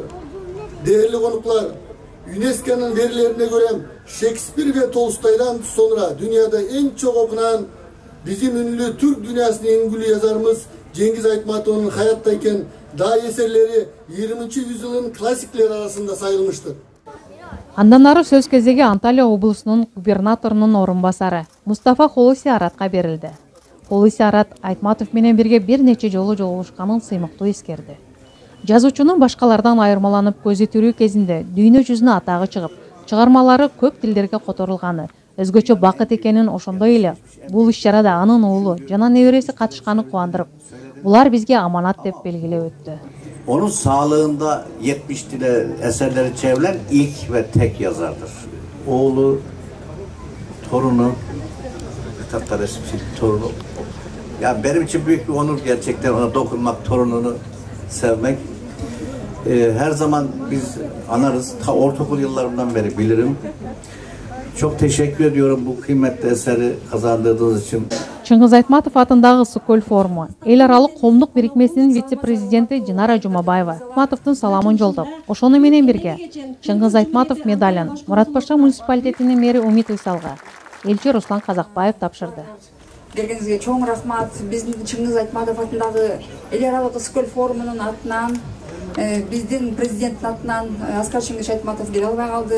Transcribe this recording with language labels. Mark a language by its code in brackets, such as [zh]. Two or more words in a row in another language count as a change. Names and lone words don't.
[tr] Değerli konuklar, UNESCO'nun verilerine göre Shakespeare ve Tolstoy'dan sonra dünyada en çok okunan bizim ünlü Türk dünyasının en ünlü yazarımız Cengiz Aytmatov'un hayattayken dahi eserleri 20. yüzyılın klasikleri arasında sayılmıştır. [ky] Андан ары сөз кезеги Анталия облусунун губернаторунун орун басары Мустафа Холуси Аратка берилди. Холуси Арат Айтматов менен бирге бир нече жолу жолугушканын сыймыктуу эскерди. Жазуучунун башкалардан айырмаланып көзү тирүү кезинде дүйнө жүзүнө атагы чыгып, чыгармалары көп тилдерге которулганы, өзгөчө бакыт экенин, ошондой эле бул иш-чарада анын уулу жана небереси катышканы кубандырып, булар бизге аманат деп белгилеп өттү. [tr] Onun sağlığında 70 dile eserleri çevrilen ilk ve tek yazardır. Oğlu, torunu, kitapta resim torunu. Yani benim için büyük bir onur gerçekten ona dokunmak, torununu sevmek. Her zaman biz anarız. Ta ortaokul yıllarımdan beri bilirim. Çok teşekkür ediyorum bu kıymetli eseri kazandırdığınız için. [ky] Чыңгыз Айтматов атындагы Сколь форуму эл аралык коомдук бирикмесинин вице-президенти Динара Жумабаева Айтматовдун саламын жолдоп, ошону менен бирге Чыңгыз Айтматов медалын Мурат Паша муниципалитетинин мэри Умит Уйсалга элчи Руслан Казакбаев тапшырды. Келгениңизге чоң рахмат. Биздин Чыңгыз Айтматов атындагы эл аралык Сколь форумунун атынан, биздин президенттин атынан Аскар Чыңгыз Айтматов келе албай калды.